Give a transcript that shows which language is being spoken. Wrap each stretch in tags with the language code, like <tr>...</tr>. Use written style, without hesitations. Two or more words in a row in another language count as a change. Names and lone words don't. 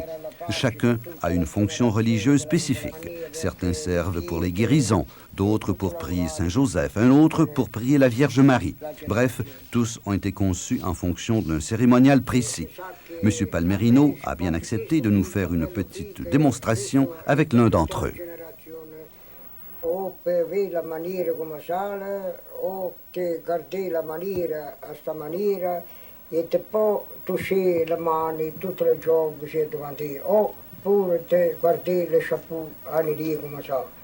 <fr>Chacun a une fonction religieuse spécifique. Certains servent pour les guérisons, d'autres pour prier Saint-Joseph, un autre pour prier la Vierge Marie. Bref, tous ont été conçus en fonction d'un cérémonial précis. M. Palmerino a bien accepté de nous faire une petite démonstration avec l'un d'entre eux.</fr> <it>O per vedere la maniera come sale, o te guardi la maniera a sta maniera e te poi toucher le mani tutte le giorni che c'è davanti, oppure te guardi</it> <fr>le chapeau</fr> <it>a lì come ça.</it>